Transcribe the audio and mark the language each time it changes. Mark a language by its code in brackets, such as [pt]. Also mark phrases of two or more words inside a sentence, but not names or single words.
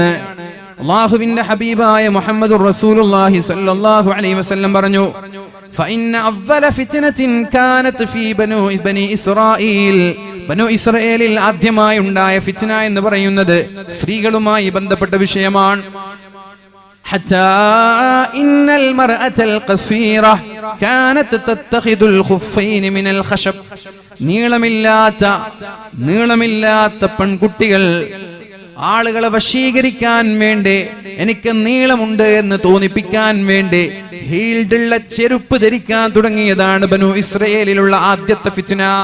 [ml] അല്ലാഹുവിന്റെ ഹബീബായ [ar] محمد رسول الله صلى الله عليه وسلم [ml] പറഞ്ഞു, [ar] فإن أول فتنة كانت في بني إسرائيل, [ml] ബനു ഇസ്രായേലിൽ ആദ്യമായി ഉണ്ടായ ഫിത്ന എന്ന് പറയുന്നത് സ്ത്രീകളുമായി ബന്ധപ്പെട്ട വിഷയമാണ്. [ar] حتى إن المرأة القصيرة كانت تتخذ الخفين من الخشب. [ml] നീളമില്ലാത്ത പെൺകുട്ടികൾ ആളുകളെ വശീകരിക്കാൻ വേണ്ടി, എനിക്ക് നീളമുണ്ട് എന്ന് തോന്നിപ്പിക്കാൻ വേണ്ടി ഹീൽഡുള്ള ചെരുപ്പ് ധരിക്കാൻ തുടങ്ങിയതാണ് ബനു ഇസ്രായേലിലുള്ള ആദ്യത്തെ ഫിത്ന.